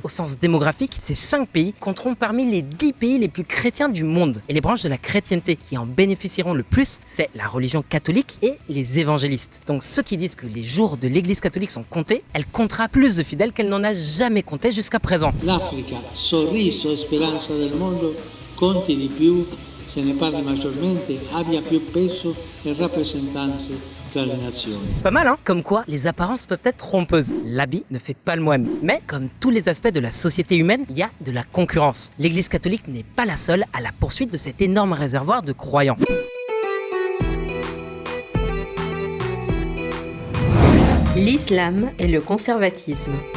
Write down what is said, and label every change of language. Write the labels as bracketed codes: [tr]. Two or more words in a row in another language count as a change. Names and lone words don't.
[fr] Au sens démographique, ces 5 pays compteront parmi les 10 pays les plus chrétiens du monde. Et les branches de la chrétienté qui en bénéficieront le plus, c'est la religion catholique et les évangélistes. Donc ceux qui disent que les jours de l'Église catholique sont comptés, elle comptera plus de fidèles qu'elle n'en a jamais compté jusqu'à présent. [it] L'Africa, sorriso e speranza del mondo, conti di più, se ne parli maggiormente, abbia più peso e rappresentanze tra le nazioni. [fr] Pas mal, hein? Comme quoi, les apparences peuvent être trompeuses. L'habit ne fait pas le moine. Mais, comme tous les aspects de la société humaine, il y a de la concurrence. L'Église catholique n'est pas la seule à la poursuite de cet énorme réservoir de croyants. L'islam et le conservatisme.